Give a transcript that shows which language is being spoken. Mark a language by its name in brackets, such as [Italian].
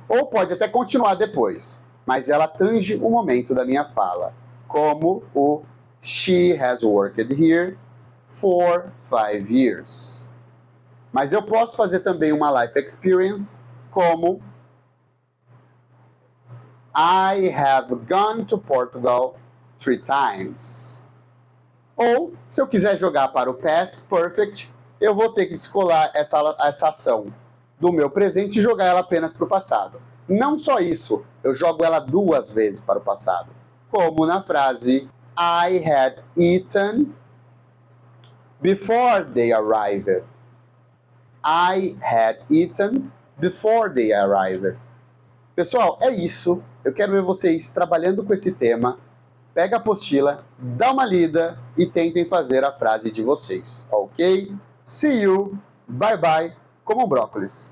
[Portuguese] Ou pode até continuar depois, mas ela tange o momento da minha fala, como o [English] She has worked here for 5 years. [Portuguese] Mas eu posso fazer também uma life experience como [English] I have gone to Portugal 3 times. [Portuguese] Ou, se eu quiser jogar para o past perfect, eu vou ter que descolar essa ação do meu presente e jogar ela apenas para o passado. Não só isso, eu jogo ela 2 vezes para o passado. Como na frase [English] I had eaten before they arrived. I had eaten before they arrived. [Portuguese] Pessoal, é isso. Eu quero ver vocês trabalhando com esse tema. Pega a apostila, dá uma lida e tentem fazer a frase de vocês, ok? [English] See you, bye bye, [Portuguese] comam brócolis.